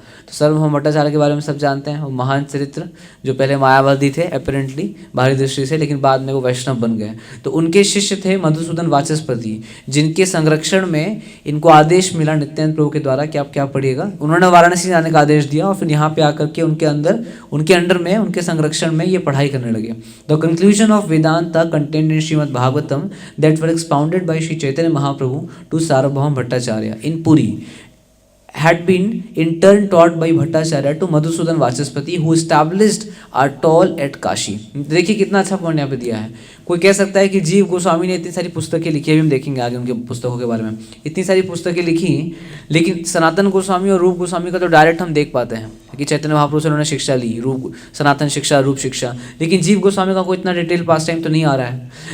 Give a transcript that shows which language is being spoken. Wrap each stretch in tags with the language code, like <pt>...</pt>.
<hi>तो सार्वभौम भट्टाचार्य के बारे में सब जानते हैं। वो महान चरित्र जो पहले मायावादी थे अपेरेंटली बाहरी दृष्टि से, लेकिन बाद में वो वैष्णव बन गए। तो उनके शिष्य थे मधुसूदन वाचस्पति, जिनके संरक्षण में इनको आदेश मिला नित्यानंद प्रभु के द्वारा कि आप क्या पढ़िएगा। उन्होंने वाराणसी जाने का आदेश दिया और फिर यहाँ पे आकर के उनके अंडर में, उनके संरक्षण में ये पढ़ाई करने लगे।</hi> <en>The conclusion of Vedanta content in Srimad Bhagavatam that were expounded by Shri Chaitanya Mahaprabhu to Sarvabhaum Bhattacharya in Puri had been in turn taught by Bhattacharya to Madhusudan Vachaspati who established a toll at Kashi।</en> <hi>देखिए कितना अच्छा पॉइंट यहाँ पे दिया है। कोई कह सकता है कि जीव गोस्वामी ने इतनी सारी पुस्तकें लिखी है, भी हम देखेंगे आगे उनके पुस्तकों के बारे में, इतनी सारी पुस्तकें लिखी, लेकिन सनातन गोस्वामी और रूप गोस्वामी का तो डायरेक्ट हम देख पाते हैं कि चैतन्य महाप्रभु से उन्होंने शिक्षा ली, रूप सनातन शिक्षा, रूप शिक्षा, लेकिन जीव गोस्वामी का कोई इतना डिटेल पास टाइम तो नहीं आ रहा है।</hi>